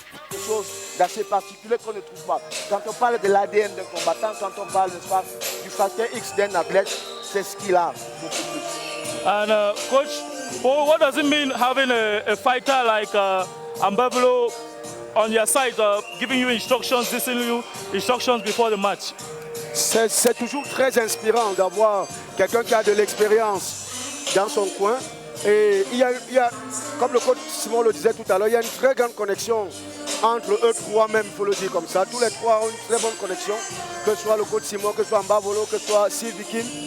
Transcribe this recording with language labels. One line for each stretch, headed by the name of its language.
French: Quelque chose d'assez particulier qu'on ne trouve pas. Quand on parle de l'ADN d'un combattant, quand on parle du facteur X d'un athlète, c'est ce qu'il a beaucoup plus.
English: And coach, what does it mean having a fighter like Ambabolo on your side, giving you instructions, listening to you instructions before the match?
French: C'est toujours très inspirant d'avoir quelqu'un qui a de l'expérience dans son coin. Et il y a, comme le coach Simon le disait tout à l'heure, il y a une très grande connexion entre eux trois même, il faut le dire comme ça. Tous les trois ont une très bonne connexion, que ce soit le coach Simon, que ce soit Ambabolo, que ce soit Steve Bikim.